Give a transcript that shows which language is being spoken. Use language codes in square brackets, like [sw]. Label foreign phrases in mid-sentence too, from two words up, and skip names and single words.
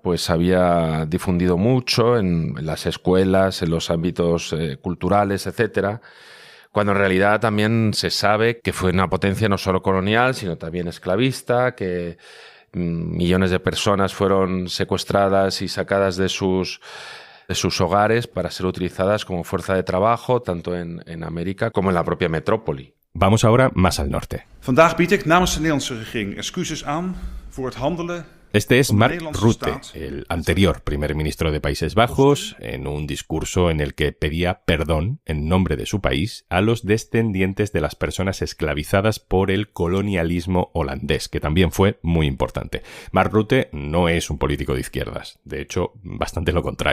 [es] pues había difundido mucho en las escuelas, en los ámbitos culturales, etcétera, cuando en realidad también se sabe que fue una potencia no solo colonial, sino también esclavista, que millones de personas fueron secuestradas y sacadas de sus hogares para ser utilizadas como fuerza de trabajo, tanto en América como en la propia metrópoli. Vamos ahora más al norte. [nl] Vandaag bied ik namens de Nederlandse regering excuses aan voor het handelen. [es] Este es Mark Rutte, el anterior primer ministro de Países Bajos, en un discurso en el que pedía perdón en nombre de su país a los descendientes de las personas esclavizadas por el colonialismo holandés, que también fue muy importante. Mark Rutte no es un político de izquierdas, de hecho, bastante lo contrario.